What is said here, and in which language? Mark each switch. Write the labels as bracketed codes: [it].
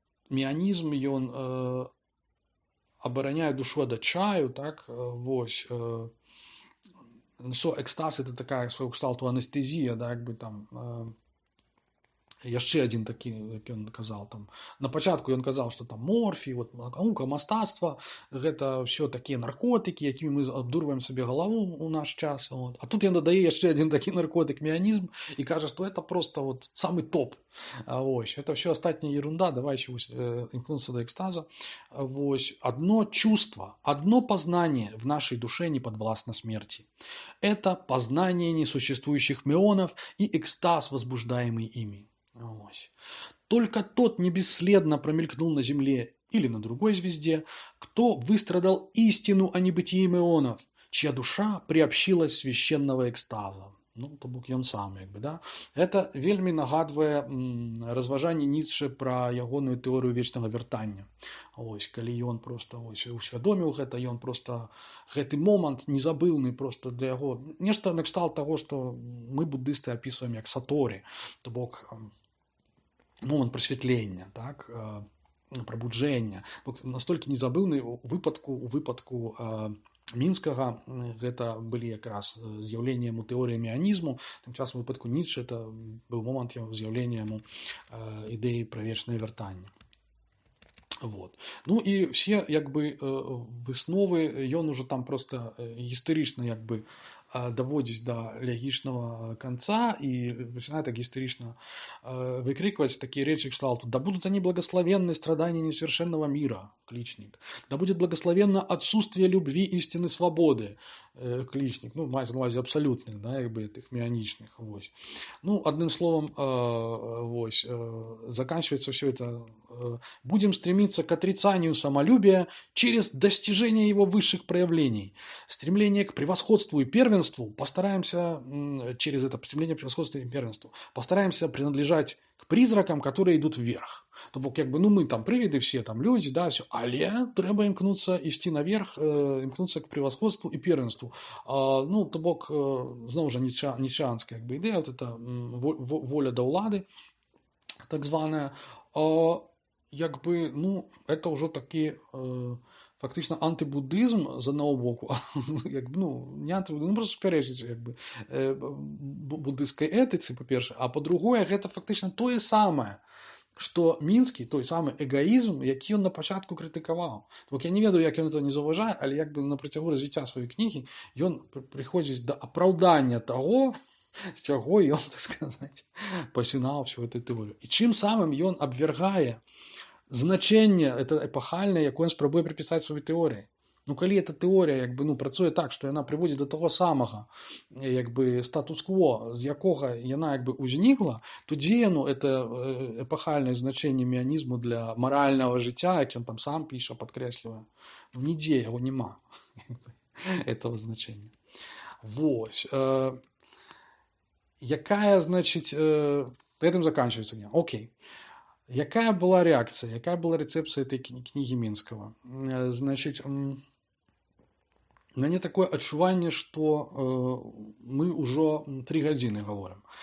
[be] меанізм ён абараняе душу ад адчаю, так, вось, экстаз это такая свайго кшталту анестэзія, да, як бы там яшчэ адзін такі, як ён казаў, там, на пачатку ён казаў, што там морфій, вот, наука, мастацтва, гэта ўсё такія наркотыкі, якімі мы абдурваем сабе галаву у наш час. Вот. А тут ён дадае яшчэ адзін такі наркотык, меанізм, і кажа, што [ru] это просто вот самый топ. [be] Вось. Это все астатняя ерунда, давайте імкнуцца да экстаза. Вось. [ru] Одно чувство, одно познание в нашей душе не подвластно смерти. Это познание несуществующих меонов и экстаз, возбуждаемый ими. Ось. Только тот не бесследно промелькнул на Земле или на другой звезде, кто выстрадал истину о небытии меонов, чья душа приобщилась священного экстаза. [be] Ну, то бок ён сам, як бы, да? Это вельмі нагадвае разважанне Ніцшэ пра ягоную тэорыю вечнага вяртання. Вось, калі ён просто вось усвядоміў гэта, ён просто гэты момант незабыўны просто для яго. Нешта накшталт таго, што мы буддысты апісваем як саторі, то бок момант прасвятлення, так, прабуджэння. Настолькі незабыўны у выпадку Мінскага гэта былі якраз з'яўленне яму тэорыі меанізму, тым часам у выпадку Ніцшэ это быў момант з'яўлення яму ідэі пра вечнае вяртанне. Вот. [ru] Ну і все як бы высновы ён ужо там просто гістарычна як бы доводить до логичного конца и начинает так гистерично выкрикивать такие речи кшталту: «Да будут они благословенны страдания несовершенного мира», кличник. «Да будет благословенно отсутствие любви, истины, свободы», кличник. [uk] Ну, мається на увазі абсолютных, да, якби тих меаничных. [be] Вось. [ru] Ну, одним словом, вось, заканчивается все это: «Будем стремиться к отрицанию самолюбия через достижение его высших проявлений. Стремление к превосходству и первенству постараемся, через это стремление к превосходству и первенству, постараемся принадлежать к призракам, которые идут вверх». [uk] То бок, якби, ну, мы там привиды все, там люди, да, все, але треба імкнуться істи наверх, імкнуться к превосходству і первенству. Ну, то бок, знову ж ніцшеанська якби ідея, от это воля до влади, так звана, якби, ну, это вже такі фактично антибуддизм з одного боку, якби, ну, не антибуддизм, ну, просто суперечить якби буддистській етиці, по-перше, а по-друге, [be] гэта фактично тое самае, што мінскі, той самы эгоізм, які ён на пачатку крытыкаваў. Бок я не ведаю, як ён это не заўважае, але як бы на працягу развіцця сваёй кнігі ён прыходзіць да апраўдання таго, з чаго ён, так сказаць, пачынаў всю эту тэорыю. І чым самым ён абвяргае значэнне это эпахальнае, якое ён спрабуе прыпісаць сваёй тэорыі. Ну, калі эта тэорія як бы, ну, працуе так, што яна прыводзіць да таго самага як бы статус-кво, з якога яна як бы ўзнікла, то дзе яно это эпахальнае значэнне меанізму для маральнага жыцця, як ён там сам піша, падкрэслівае? Ну, нідзе яго няма этого значення. Вось. [ru] Якая, значит, этим заканчивается книга. Окей. Якая была реакция, якая была рецепция этой книги Минского? Значит, у меня такое адчуванне, что мы уже 3 гадзіны говорим.